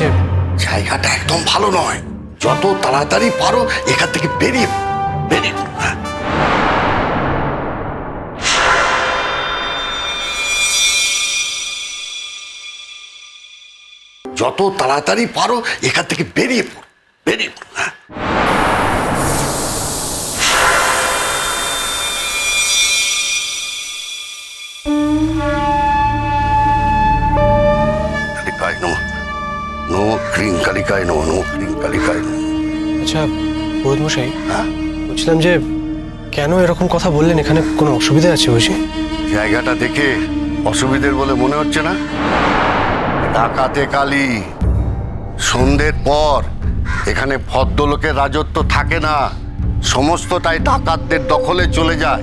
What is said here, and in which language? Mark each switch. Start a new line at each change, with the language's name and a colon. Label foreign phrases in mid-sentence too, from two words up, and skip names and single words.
Bangla: জায়গাটা একদম ভালো নয়, যত তাড়াতাড়ি পারো এখান থেকে বেরিয়ে বেরিয়ে যত তাড়াতাড়ি পারো এখান থেকে বেরিয়ে পড়ো, বেরিয়ে পড়ো।
Sanskrit: কালিকায় নমঃ, নমঃ ক্রিং কালিকায় নমঃ, নমঃ ক্রিং কালিকায় নমঃ।
Bangla: আচ্ছা পুরোহিত মশাই, হ্যাঁ, বলছিলাম যে কেন এরকম কথা বললেন? এখানে কোনো অসুবিধা আছে বুঝি? জায়গাটা দেখে অসুবিধের বলে মনে হচ্ছে না? ডাকাতে কালী, সন্ধ্যের পর এখানে ভদ্রলোকের রাজত্ব থাকে না, সমস্তটাই ডাকাতদের দখলে চলে যায়।